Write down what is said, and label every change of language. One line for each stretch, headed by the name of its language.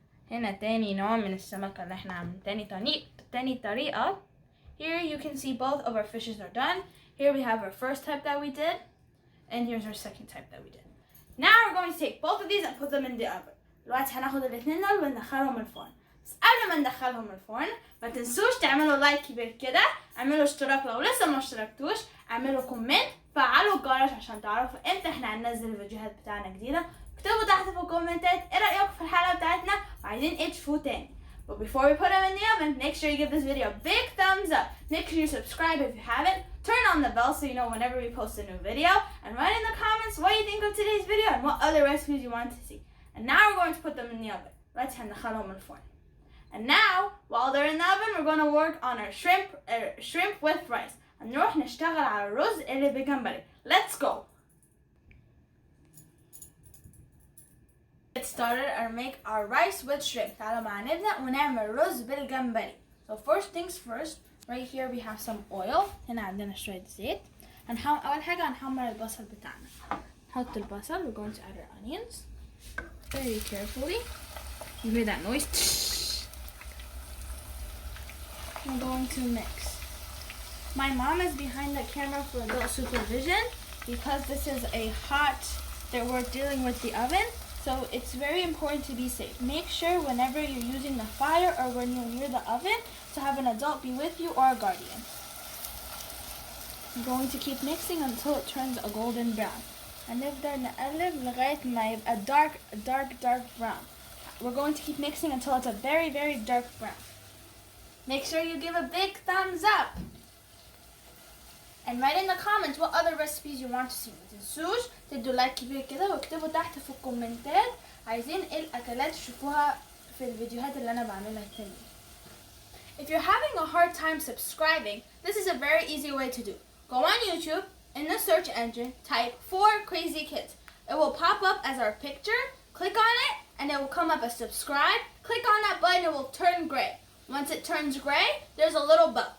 Arabic: هنا تاني نوع من السمكة اللي احنا عاملين تاني طريقة.
English: Here you can see both of our fishes are done. Here we have our first type that we did, and here's our second type that we did. Now we're going to take both of these and put them in the oven.
Arabic: دلوقتي هناخد الاتنين دول وندخلهم الفرن. بس قبل ما ندخلهم الفرن ما تنسوش تعملوا لايك كبير كده، اعملوا اشتراك لو لسه ما اشتركتوش، اعملوا كومنت، فعلوا الجرس عشان تعرفوا امتى احنا هننزل الفيديوهات بتاعنا جديدة. اكتبوا تحت في الكومنتات ايه رأيكم في الحلقة بتاعتنا وعايزين ايه تشوفوا تاني.
English: But before we put them in the oven, make sure you give this video a big thumbs up. Make sure you subscribe if you haven't. Turn on the bell so you know whenever we post a new video. And write in the comments what you think of today's video and what other recipes you want to see. And now we're going to put them in the oven.
Arabic: Let's هندخلهم الفرن.
English: And now, while they're in the oven, we're going to work on our shrimp with rice.
Arabic: هنروح نشتغل على الرز اللي بالجمبري.
English: Let's go. Get started and make our rice with shrimp.
Arabic: تعالوا معانا نبدأ ونعمل رز بالجمبري.
English: So first things first, right here we have some oil.
Arabic: هنا عندنا شوية زيت. أول حاجة هنحمر البصل بتاعنا. نحط البصل.
English: We're going to add our onions very carefully. You hear that noise? We're going to mix. My mom is behind the camera for adult supervision because this is a hot that we're dealing with the oven. So it's very important to be safe. Make sure whenever you're using the fire or when you're near the oven to have an adult be with you or a guardian. I'm going to keep mixing until it turns a golden brown.
Arabic: هنفضل نقلب لغاية ما يبقى
English: dark brown. We're going to keep mixing until it's a very dark brown. Make sure you give a big thumbs up. And write in the comments what other recipes you want to see.
Arabic: ما تنسوش تدوا لايك كبير كده واكتبوا تحت في الكومنتات عايزين ايه الاكلات تشوفوها في الفيديوهات اللي انا بعملها تاني.
English: If you're having a hard time subscribing, this is a very easy way to do. Go on YouTube, in the search engine, type 4 Crazy Kids. It will pop up as our picture. Click on it and it will come up as subscribe. Click on that button, it will turn gray. Once it turns gray, there's a little bell.